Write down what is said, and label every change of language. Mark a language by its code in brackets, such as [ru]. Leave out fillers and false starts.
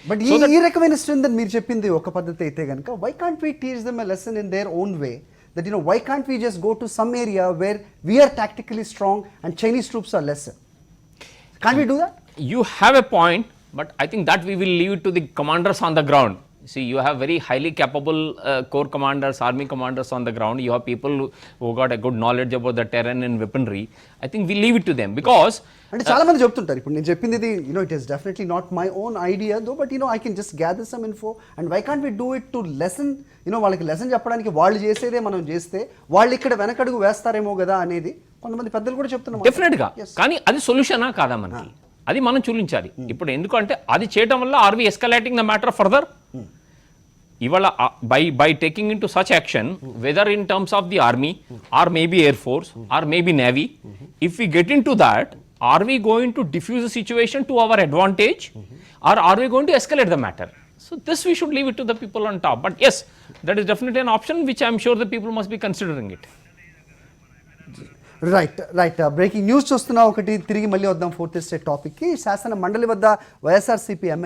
[te] But ఈ రకమైన strengthen మీరు చెప్పింది ఒక పద్ధతి అయితే కనుక [en] Why can't we teach them a lesson in their own way that why can't we just go to some area where we are tactically strong and Chinese troops are lesser? Can't we do that? You have a point, but I think that we will leave it to the commanders on the ground. See, you have very highly capable corps commanders, army commanders on the ground. You have people who got a good knowledge about the terrain and weaponry. I think we leave it to them because [te] అంటే చాలా మంది చెప్తుంటారు ఇప్పుడు నేను చెప్పింది ఇది [en] it is definitely not my own idea though but I can just gather some info and why can't we do it to lesson [te] వాళ్ళకి lesson చెప్పడానికి వాళ్ళు చేసేదే మనం చేస్తే వాళ్ళు ఇక్కడ వెనకడుగు వేస్తారేమో కదా అనేది కొంతమంది పెద్దలు కూడా చెప్తున్నారు. డెఫినెట్గా, కానీ అది సొల్యూషనా కాదా మనకి, అది మనం చూపించాలి. ఇప్పుడు ఎందుకంటే అది చేయడం వల్ల [en] Are we escalating the matter further? ఇవాళ by taking into such action, whether in terms of the army or maybe air force or maybe navy, if we get into that, are we going to diffuse the situation to our advantage or are we going to escalate the matter? So So this we should leave it to the people on top. But yes, that is definitely an option which I am sure the people must be considering it. [te] Right breaking news చూస్తున్నాం ఒకటి. తిరిగి మళ్ళీ వద్దాం fourth estate టాపిక్కి. శాసన మండలి వద్ద YSRCP MLA